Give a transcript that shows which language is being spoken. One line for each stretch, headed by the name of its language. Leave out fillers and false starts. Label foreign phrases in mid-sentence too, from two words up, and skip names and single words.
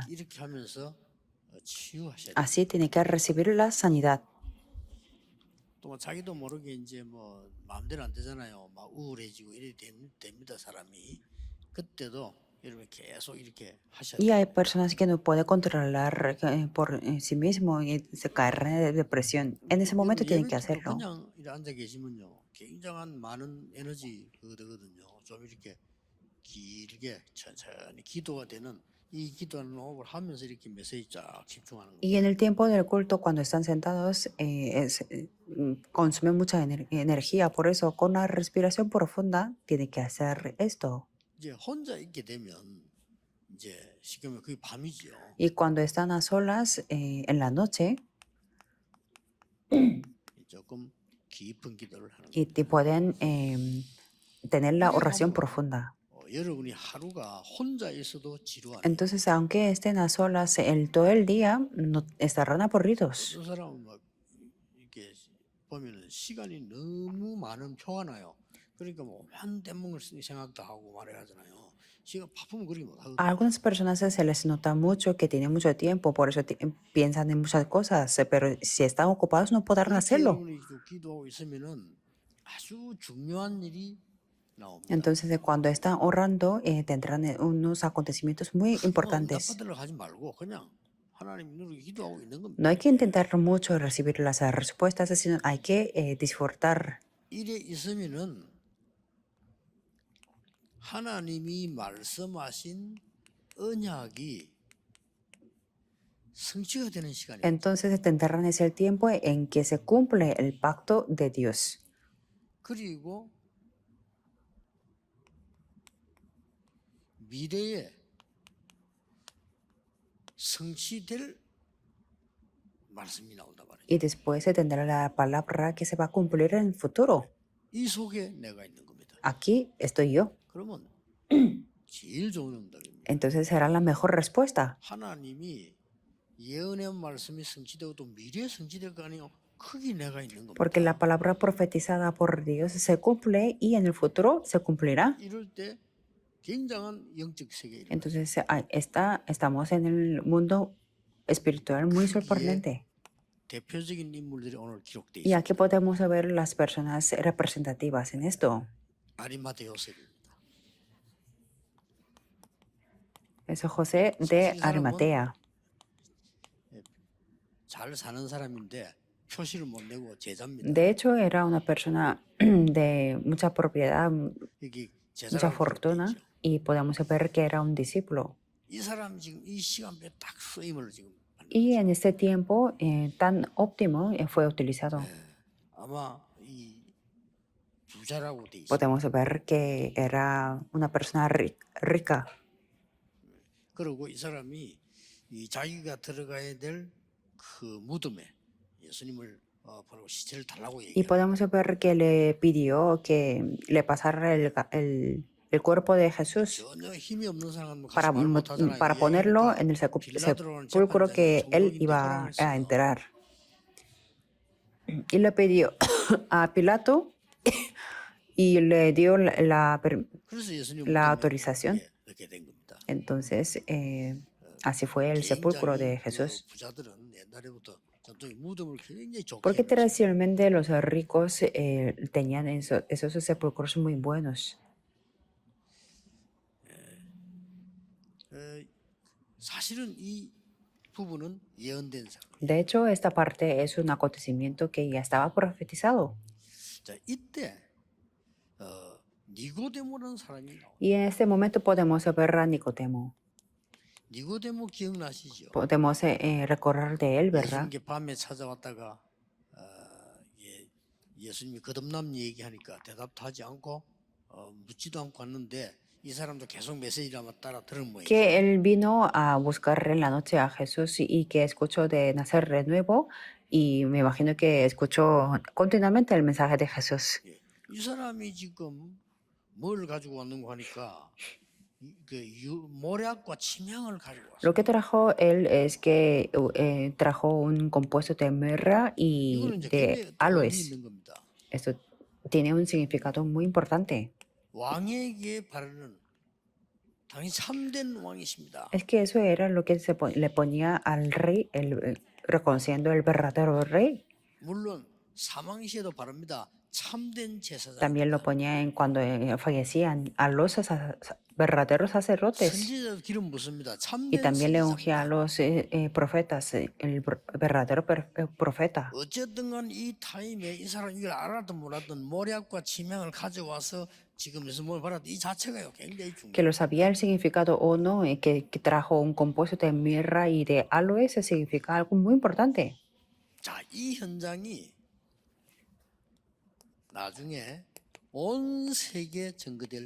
Korean: 이렇게 하면서 치유하셔야 돼요.
Spanish: Así tiene que recibir la sanidad.
Korean: 또 자기도 모르게 이제 뭐 마음대로 안 되잖아요. 막 우울해지고 이래 됩니다 사람이. 그때도 여러분 계속 이렇게 하셔야
Spanish: Y
Korean: 돼요.
Spanish: hay personas que no pueden controlar por sí mismo y se caen en depresión. En ese momento tienen que hacerlo.
Korean: 그냥 이렇게 앉아 계시면요, 굉장한 많은 에너지 그거 되거든요. 좀 이렇게 길게 천천히 기도가 되는 이 기도하는 호흡을 하면서 이렇게 메시지 쫙 집중하는 거예요.
Spanish: Y en el tiempo del culto, cuando están sentados, consume mucha energía. Por eso, con la respiración profunda, tiene que hacer esto.
Korean: 이제 혼자 있게 되면 이제 쉽게 말하면 그게 밤이죠.
Spanish: Y cuando están a solas en la noche,
Korean: 조금 깊은 기도를 하는
Spanish: y
Korean: 거예요.
Spanish: pueden tener la oración profunda.
Korean: 여러분이 하루가 혼자 있어도 지루하네요.
Spanish: Entonces, aunque estén a solas todo el día, no estarán aburridos.
Korean: 어떤 사람은 막 이렇게 보면은 시간이 너무 많은 표가 나요. 그러니까 뭐 한대목을 생각도 하고 말해야 하잖아요. 시간 바쁘면 그렇게 못 하거든요.
Spanish: A algunas personas se les nota mucho que tienen mucho tiempo, por eso piensan en muchas cosas, pero si están ocupados no podrán hacerlo.
Korean: 여러분이 기도하고 있으면은 아주 중요한 일이 나옵니다.
Spanish: Entonces, cuando están orando, tendrán unos acontecimientos muy importantes.
Korean: 응답받으러 가지 말고 그냥 하나님 누르게 기도하고 있는 겁니다.
Spanish: No hay que intentar mucho recibir las respuestas, sino hay que disfrutar.
Korean: 이래 있으면은 하나님이 말씀하신 언약이 성취가 되는 시간이에요.
Spanish: Entonces tendrán ese tiempo en que se cumple el pacto de Dios.
Korean: 그리고 미래에 성취될 말씀이 나온단 말이에요.
Spanish: Y después se tendrá la palabra que se va a cumplir en el futuro.
Korean: 이 속에 내가 있는 겁니다.
Spanish: Aquí estoy yo.
Korean: 그러면 제일 좋은 응답입니다.
Spanish: Entonces será la mejor respuesta.
Korean: 하나님이 예언의 말씀이 성취되고 또 미래에 성취될 거 아니에요. 거기 내가 있는 겁니다.
Spanish: Porque la palabra profetizada por Dios se cumple y en el futuro se cumplirá.
Korean: 이럴 때 굉장한 영적 세계에
Spanish: Entonces estamos en el mundo espiritual muy sorprendente.
Korean: 대표적인 인물들이 오늘 기록되어
Spanish: Y
Korean: 있습니다.
Spanish: aquí podemos ver las personas representativas en esto.
Korean: 아리마대 요셉입니다.
Spanish: Es José de Arimatea.
Korean: 잘 사는 사람인데 표시를 못 내고 제자입니다.
Spanish: De hecho, era una persona de mucha propiedad,
Korean: 여기
Spanish: mucha
Korean: 제자라고
Spanish: fortuna,
Korean: 기록되어 있죠.
Spanish: y podemos ver que era un discípulo.
Korean: 이 사람 지금 이 시간에 딱 쓰임을 지금 받는
Spanish: Y
Korean: 거죠.
Spanish: en este tiempo tan óptimo fue utilizado.
Korean: 아마 이 부자라고 돼 있습니다.
Spanish: Podemos ver que era una persona rica.
Korean: 그리고 이 사람이 이 자기가 들어가야 될 그 무덤에 예수님을 바로 시체를 달라고
Spanish: Y
Korean: 얘기해요.
Spanish: podemos ver que le pidió que le pasara el cuerpo de Jesús
Korean: 전혀 힘이 없는 사람은
Spanish: para,
Korean: 가서 말 못하잖아요.
Spanish: para ponerlo
Korean: 얘기하니까
Spanish: en el
Korean: 빌라도라는
Spanish: sepulcro que
Korean: 재판장이
Spanish: él
Korean: 총독인데
Spanish: iba
Korean: 허락을
Spanish: a
Korean: 했어요.
Spanish: enterrar. Y le pidió a Pilato y le dio
Korean: 그래서 예수님
Spanish: la
Korean: 무덤에
Spanish: autorización.
Korean: 넣게 된 겁니다.
Spanish: Entonces, así fue el sepulcro de
Korean: 굉장히
Spanish: Jesús.
Korean: 그 부자들은 옛날에부터 전통의 무덤을 굉장히 좋게
Spanish: Porque
Korean: 해놨어요.
Spanish: tradicionalmente los ricos tenían esos sepulcros muy buenos.
Korean: 사실은 이 부분은 예언된 사건.
Spanish: De hecho, esta parte es un acontecimiento que ya estaba profetizado.
Korean: 자, 이때 니고데모라는 사람이 나와요.
Spanish: Y en este momento podemos ver a Nicodemo.
Korean: 니고데모 기억나시죠?
Spanish: Podemos recorrer de él, ¿verdad?
Korean: 예수님께 밤에 찾아왔다가 예수님이 거듭남 얘기하니까 대답도 하지 않고 묻지도 않고 왔는데 이 사람도 계속 메시지를 따라 들은 모양이에요.
Spanish: Que él vino a buscar en la noche a Jesús y que escuchó de nacer de nuevo y me imagino que escuchó continuamente el mensaje de Jesús.
Korean: 이 사람이 지금 뭘 가지고 왔는가 하니까 모략과 침향을 가지고 왔어요.
Spanish: Lo que trajo él es que trajo un compuesto de mirra y
Korean: 이거는 이제
Spanish: de
Korean: 굉장히 또 의미
Spanish: aloes.
Korean: 있는 겁니다.
Spanish: Esto tiene un significado muy importante.
Korean: 왕에게 바르는 당연히 참된 왕이십니다.
Spanish: Es que eso era lo que le ponía al rey, reconociendo el verdadero rey.
Korean: 물론 사망 시에도 바릅니다. 참된 제사장.
Spanish: También lo ponía en cuando fallecían a los verdaderos sacerdotes.
Korean: 선지자도 기름 붓습니다.
Spanish: Y
Korean: 참된
Spanish: también le ungía a
Korean: 선지자입니다.
Spanish: los profetas, el verdadero profeta.
Korean: 어쨌든 간 이 타임에 이 사람 이걸 알아도 몰랐던 모략과 침향을 가져와서 지금 무슨 뭘 받았다 이 자체가요 굉장히
Spanish: Que
Korean: 중요해요.
Spanish: lo sabía el significado o no, que trajo un compuesto de mirra y de aloe, se significa algo muy importante.
Korean: 자, 이 현장이 나중에 온 세계에 증거될